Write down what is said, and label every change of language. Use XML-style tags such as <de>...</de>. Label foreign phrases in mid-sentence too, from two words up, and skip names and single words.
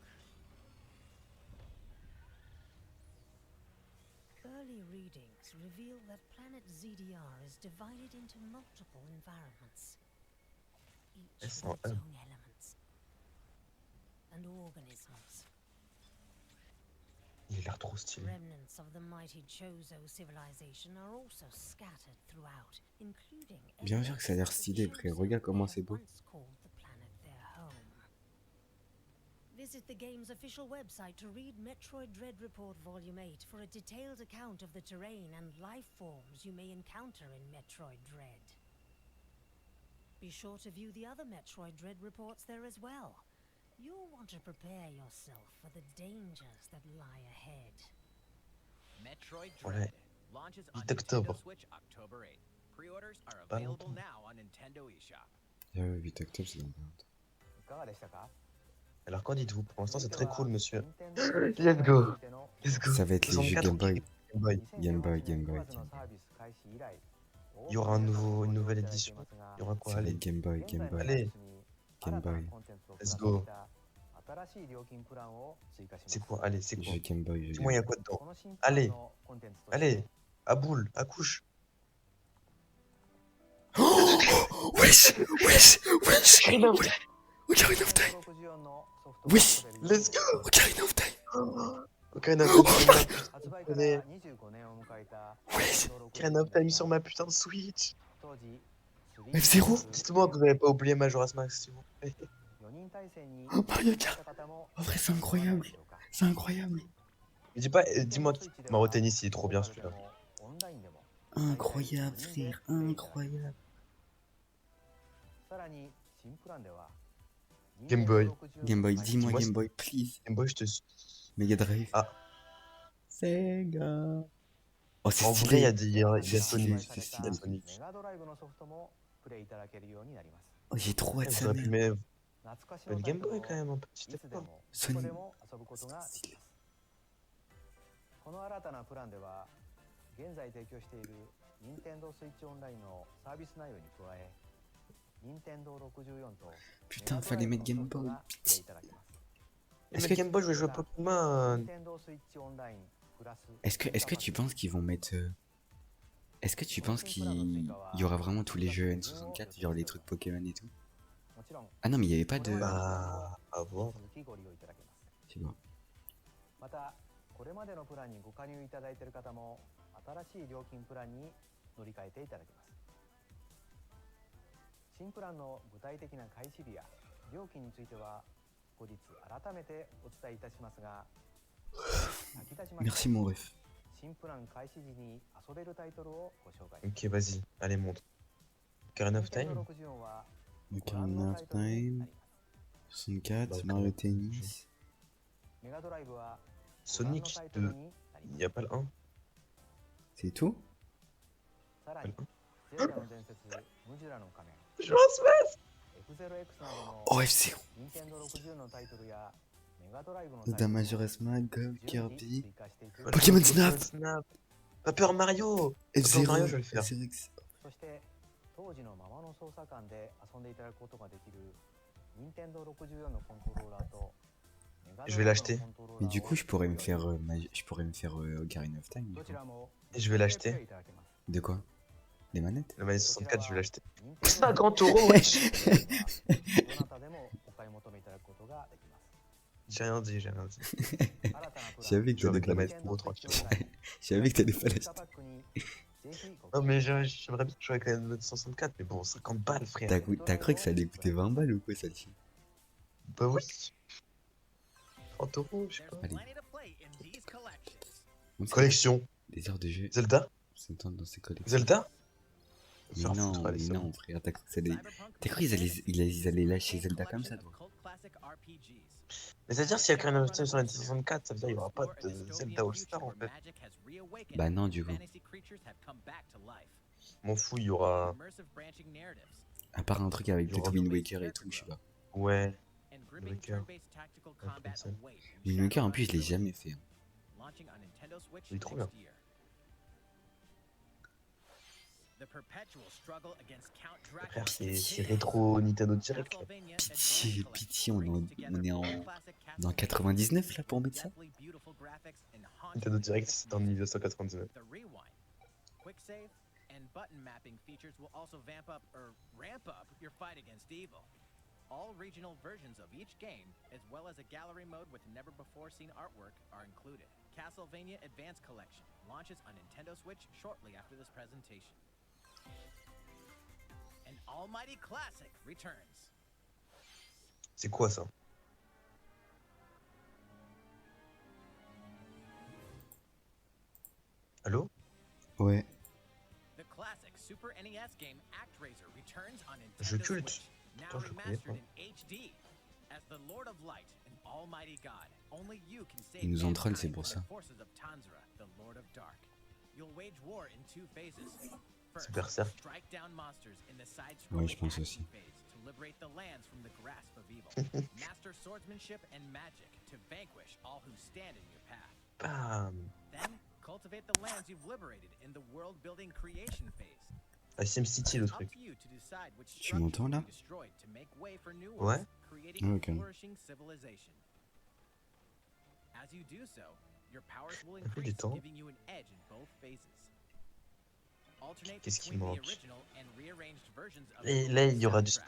<en>Early readings reveal that planet ZDR is divided into multiple environments, each Yes, with its own elements and organisms.</en> <fr>Il a l'air trop stylé.</fr> <en>Remnants of the mighty Chozo civilization are also scattered throughout, including</en> <fr>Bien sûr que ça a l'air stylé, frère. Regarde comment c'est beau.</fr> <en>once called the planet their home. Visit the game's official website to read Metroid Dread Report Volume 8 for a detailed account of the terrain and life forms you may encounter in Metroid Dread. Be sure to view the other Metroid Dread reports there as well. You'll want to prepare yourself for the dangers that lie ahead. Metroid</en> <fr>Ouais.</fr> <en>Dread launches on</en> <fr>8</fr> <en>Nintendo</en> <fr>octobre.</fr> <en>Switch October 8. Pre-orders are</en> <fr>Pas</fr> <en>available</en> <fr>longtemps.</fr> <en>now on Nintendo eShop.</en> <fr>8 octobre, c'est dans pas longtemps.</fr> <ja>いかがでしたか？</ja> <fr>Alors qu'en dites-vous? Pour l'instant, c'est très cool, monsieur.</fr> <en>Let's Let's go. Let's go.</en> <fr>Ça va être les jeux 64 Game Boy. Game Boy. Game Boy, Game Boy. Il y aura une nouvelle édition. Il y aura quoi? Ça va Allez. être Game Boy, Game Boy. Allez. Game Boy.</fr> <en>Let's go.</en> <fr>C'est quoi? Allez, c'est quoi? Jeu Game Boy, jeu Dis-moi, il y Game a quoi dedans? Allez. Allez. À boule, à couche. Wesh, wesh, wesh. Ocarina of Time. Oui.</fr> <en>Let's go.</en> <fr>Ocarina of Time. Ocarina of Time. Allez. Wesh. Ocarina of Time sur ma putain de Switch. F0. Dites-moi que vous n'avez pas oublié Majora's Mask, s'il vous plaît. Oh, Mario Kart. En vrai, c'est incroyable. C'est incroyable. Mais dis pas, dis-moi que Mario Tennis, il est trop bien celui-là. Incroyable, frère. Incroyable. Game Boy. Game Boy, dis-moi Dis-moi Game Boy, please. Game Boy, je te suis. Mega Drive. Ah. Sega. Oh, c'est En vrai, il y a, stylé. des, il y a C'est Sonic. stylé, c'est Il y a stylé. Sonic. Oh, j'ai trop hâte de Vous ça, auriez pu merde. mettre le Game Boy quand même, un petit effort. Sonic. C'est stylé.</fr> <ja>この新たなプランでは現在提供している任天堂スイッチオンラインのサービス内容に加え任天堂64と</ja> <fr>Putain, fallait mettre Game Boy. Est-ce que Game Boy, je vais jouer à Pokémon? Est-ce que tu penses qu'ils vont mettre. Est-ce que tu penses qu'il y aura vraiment tous les jeux N64, genre les trucs Pokémon et tout? Ah non, mais il n'y avait pas de. Bah, à voir. Tu vois.</fr> <ja>またこれまでのプランにご加入いただいている方も新しい料金プランに乗り換えていただけます新プランの具体的な開始日や料金については後日改めてお伝えいたしますが先立ちまして</ja> <fr>Merci, mon ref.</fr> <ja>新プラン開始時に遊べるタイトルをご紹介</ja> <fr>Ok, vas-y. Allez, montre. Ocarina of Time?</fr> <ja>Nintendo 64は</ja> <fr>Ocarina of Time, 64, Mario Tennis.</fr> <ja>メガドライブは</ja> <fr>Sonic 2. Il n'y a pas le 1? C'est tout?</fr> <ja>さらにゼルダの伝説ムジュラの仮面</ja> <fr>Majora's Mask!</fr> <ja>F0X などの</ja> <fr>Oh, F0.</fr> <ja>任天堂60のタイトルやメガドライブの</ja> <fr>Zelda Majora's Mask, Golf, Kirby.</fr> <ja>追加していく</ja> <fr>Pokémon Snap! Paper Mario! Paper Mario, je vais le faire. F0X.</fr> <ja>そして当時のままの操作感で遊んでいただくことができる任天堂64のコントローラーと</ja> <fr>Je vais l'acheter. Mais du coup, je pourrais me faire, Ocarina of Time. Du</fr> <ja>ど</ja> <fr>coup.</fr> <ja>ちらも</ja> <fr>Et je vais l'acheter. De quoi? Des manettes? Le Mario 64, je vais l'acheter. 50 €, wesh!</fr> <ja>どなたでもお買い求めいただくことができます</ja> <fr>J'ai rien dit, j'ai rien dit.</fr> <ja>新たなプラン</ja> <fr>J'avais que Je vais t'allais avec pas la l'acheter. manette pro, tranquille. Je savais que t'allais pas</fr> <ja>追加</ja> <fr>l'acheter.</fr> <ja>パックにぜひご</ja> <fr>Non, mais j'aimerais bien jouer avec la Nintendo 64, mais bon, 50 balles, frère. T'as cru que ça allait coûter 20 balles ou quoi, celle-ci? Bah oui. 30 €, je sais pas.</fr> <en>There's</en> <fr>Allez.</fr> <en>plenty to play in these collections.</en> <fr>On sait Collection. des heures de jeu. Zelda? C'est temps dans ces collections. Zelda? Mais Faire non, foutre, allez, mais c'est non, bon. frère, t'as cru que ça allait.</fr> <en>Cyberpunk</en> <fr>T'as cru qu'ils allaient lâcher</fr> <en>contains</en> <fr>Zelda</fr> <en>a</en> <fr>comme ça,</fr> <en>collection</en> <fr>toi?</fr> <en>of cult classic RPGs.</en> <fr>Mais c'est-à-dire, s'il y a Ocarina of Time sur la Nintendo 64, ça veut dire qu'il n'y aura pas de Zelda All-Star, en fait. Bah non, du coup. M'en fous, il y aura... À part un truc avec Il y aura peut-être Wind Waker et tout, je sais pas. Ouais. Waker. Wind Waker, en plus, je l'ai jamais fait. Il est trop bien.</fr> <en>The perpetual struggle against Count Dracula.</en> <fr>Frère, c'est rétro Nintendo Direct. Là.</fr> <en>Castlevania</en> <fr>Pitié,</fr> <en>Advance</en> <fr>pitié,</fr> <en>Collection</en> <fr>on</fr> <en>brings together</en> <fr>est</fr> <en>all</en> <fr>en</fr> <en>classic</en> <fr>dans</fr> <en>Castlevania</en> <fr>99 là pour mettre ça.</fr> <en>deathly beautiful graphics and</en> <fr>Nintendo</fr> <en>hauntingly</en> <fr>Direct,</fr> <en>epic</en> <fr>c'était en</fr> <en>music.</en> <fr>1999.</fr> <en>The rewind, quick save, and button mapping features will also vamp up or ramp up your fight against evil. All regional versions of each game, as well as a gallery mode with never before seen artwork, are included. Castlevania Advance Collection launches on Nintendo Switch shortly after this presentation. An almighty classic returns.</en> <fr>C'est quoi ça? Allô? Ouais.</fr> <en>The classic Super NES game ActRaiser returns on</en> <fr>Jeu</fr> <en>Nintendo</en> <fr>culte.</fr> <en>Switch, now</en> <fr>Putain, je le connais</fr> <en>remastered</en> <fr>pas.</fr> <en>in HD. As the Lord of Light and Almighty God, only you can save</en> <fr>Ils nous en trollent, c'est</fr> <en>mankind</en> <fr>pour</fr> <en>from</en> <fr>ça.</fr> <en>the forces of Tanzra, the Lord of Dark. You'll wage war in two phases. First,</en> <fr>Berserk.</fr> <en>strike down monsters in the</en> <fr>Ouais,</fr> <en>side-scrolling</en> <fr>je pense</fr> <en>action</en> <fr>aussi.</fr> <en>phase to liberate the lands from the grasp of evil. Master swordsmanship and magic to vanquish all who stand in your path.</en> <fr>Bam!</fr> <en>Then, cultivate the lands you've liberated in the world-building creation phase.</en> <fr>Ah, SimCity le</fr> <en>It's up</en> <fr>truc.</fr> <en>to you to decide which</en> <fr>Tu m'entends,</fr> <en>structures</en> <fr>là</fr> <en>to be destroyed to make way for new</en> <fr>Ouais.</fr> <en>ones, creating</en> <fr>Ok.</fr> <en>a flourishing civilization. As you do so, your powers will</en> <fr>Ça fait du</fr> <en>increase,</en> <fr>temps.</fr> <en>giving you an edge in both phases. Alternate</en> <fr>Qu'est-ce qui</fr> <en>between the</en> <fr>manque?</fr> <en>original and rearranged versions of</en> <fr>Et</fr> <en>the</en> <fr>là,</fr> <en>movie</en> <fr>il y aura du</fr> <en>soundtrack</en>